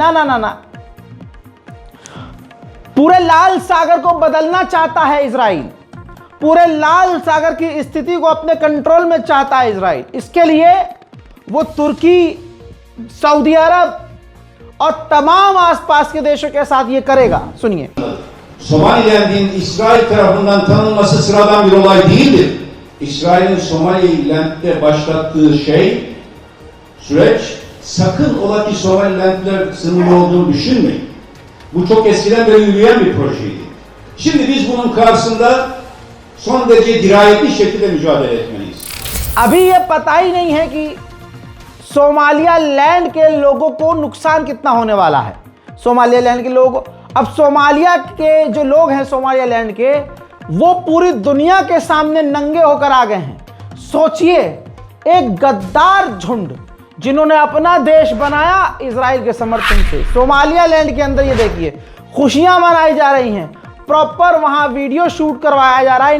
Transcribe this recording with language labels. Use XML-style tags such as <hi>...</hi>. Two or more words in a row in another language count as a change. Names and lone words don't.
<hi>ना ना ना ना, पूरे लाल सागर को बदलना चाहता है इजराइल, पूरे लाल सागर की स्थिति को अपने कंट्रोल में चाहता है इजराइल। इसके लिए वो तुर्की, सऊदी अरब और तमाम आसपास के देशों के साथ ये करेगा। सुनिए,</hi> <tr>Somaliland'in İsrail tarafından tanınması sıradan bir olay değildir. İsrail'in Somaliland'de başlattığı süreç, sakın ola ki Somaliland'ler sınırlı olduğunu düşünmeyin. Bu çok eskiden beri yürüyen bir projeydi. Şimdi biz bunun karşısında son derece dirayetli şekilde mücadele etmeliyiz.</tr> <hi>अभी ये पता ही नहीं है कि सोमालियालैंड के लोगों को नुकसान कितना होने वाला है। सोमालियालैंड के लोगों, अब सोमालिया के जो लोग हैं सोमालियालैंड के, वो पूरी दुनिया के सामने नंगे होकर आ गए हैं। सोचिए, एक गद्दार झुंड जिन्होंने अपना देश बनाया इजराइल के समर्थन से, सोमालियालैंड के अंदर ये देखिए खुशियां मनाई जा रही हैं, प्रॉपर वहां वीडियो शूट करवाया जा रहा है।</hi>